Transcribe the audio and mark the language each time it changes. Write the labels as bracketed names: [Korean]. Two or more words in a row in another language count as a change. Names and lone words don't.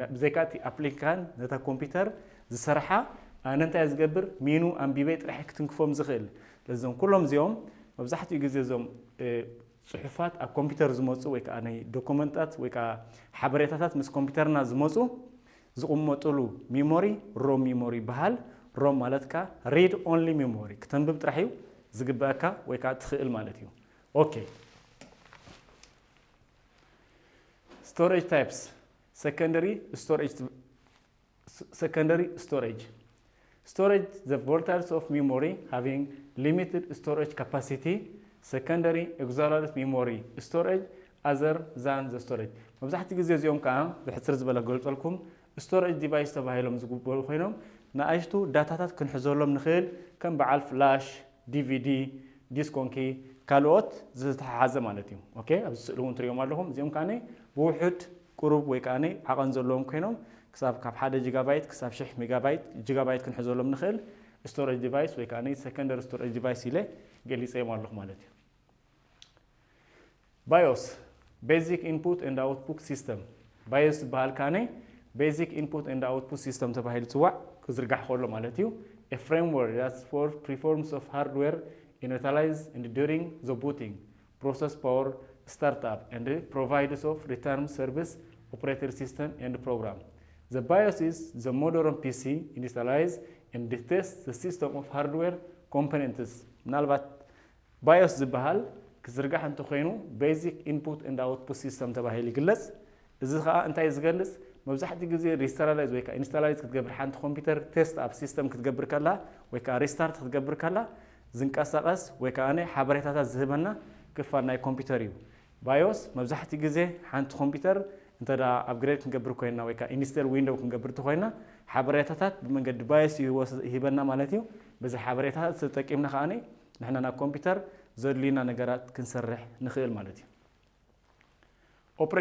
[Tigrinya] ብዘይካ እቲ ኣፕሊካን ነታ ኮምፒውተር ዝሰርሓ ኣነ እንታይ ዝገብር ሚኑ ኣንቢበይ ጥራሕ ክትንክፎም ዝኽእል ለዞም ኩሎም እዚኦም መብዛሕትኡ ግዜ እዞም ጽሑፋት ኣብ ኮምፒውተር ዝመፁ ወይ ከዓ ናይ ዶኩመንታት ወይ ከዓ ሓበሬታታት ምስ ኮምፒውተርና ዝመፁ ዝቕመጡሉ [English] memory ROM memory [Tigrinya] ይበሃል። ሮም ማለት ከዓ [English] read only memory [Tigrinya] ክተንብብ ጥራሕ እዩ ዝግበአካ ወይ ከዓ ትኽእል ማለት እዩ ኦኬ [English] storage types secondary storage the volatiles of memory having limited storage capacity secondary auxiliary memory storage other than the storage [Tigrinya] መብዛሕትኡ ግዜ እዚኦም ከዓ ብሕፅር ዝበለ ገልጸልኩም [English] storage device [Tigrinya] ተባሂሎም ዝግበሩ ኮይኖም ንኣሽቱ ዳታታት ክንሕዘሎም ንኽእል ከም በዓል ፍላሽ DVD [English] disk conky [Tigrinya] ካልኦት ዝተሓሓዘ ማለት እዩ ኦኬ ኣብዚ ስእሊ እውን ትሪኦም ኣለኹም እዚኦም ከዓ ብውሑድ ቁሩብ ወይ ከዓ ዓቐን ዘለዎም ኮይኖም ክሳብ ካብ 1 ጂጋባይት ክሳብ 1000 [English] megabyte gigabyte [Tigrinya] ክንሕዘሎም ንኽእል [English] storage device [Tigrinya] ወይ ከዓ [English] secondary storage device [Tigrinya] ኢለ ገሊፀዮም ኣለኹ ማለት እዩ [English] BIOS basic input and output system BIOS [Tigrinya] ዝበሃል ከዓ [English] basic input and output system [Tigrinya] ተባሂሉ ዝፅዋዕ ክዝርጋሕ ከሎ ማለት እዩ [English] a framework that for performance of hardware initialize and during the booting process power startup and providers of return service operating system and program the BIOS is the modern PC initialize and detect the system of hardware components ምናልባት [Tigrinya] BIOS ዝበሃል ክዝርጋሕ እንተኮይኑ [English] basic input and output system [Tigrinya] ተባሂሉ ይግለጽ እዚ ከዓ እንታይ ዝገልጽ መብዛሕትኡ ግዜ ሪስታላይዝ ወይ ከዓ ኢንስታላይዝ ክትገብር ሓንቲ ኮምፒውተር ቴስት ኣብ ሲስተም ክትገብር ከላ ወይ ከዓ ሪስታርት ክትገብር ከላ ዝንቀሳቐስ ወይ ከዓ ሓበሬታታት ዝህበና ክፋል ናይ ኮምፒውተር እዩ BIOS መብዛሕትኡ ግዜ ሓንቲ ኮምፒውተር እንተዳ ኣፕግሬድ ክንገብር ኮይና ወይ ከዓ [English] install Windows [Tigrinya] ክንገብር ተኮይና ሓበሬታታት ብመንገዲ BIOS ይህበና ማለት እዩ በዚ ሓበሬታታት ተጠቂምና ከዓ ንሕና ናብ ኮምፒውተር ዘድልዩና ነገራት ክንሰርሕ ንኽእል ማለት እዩ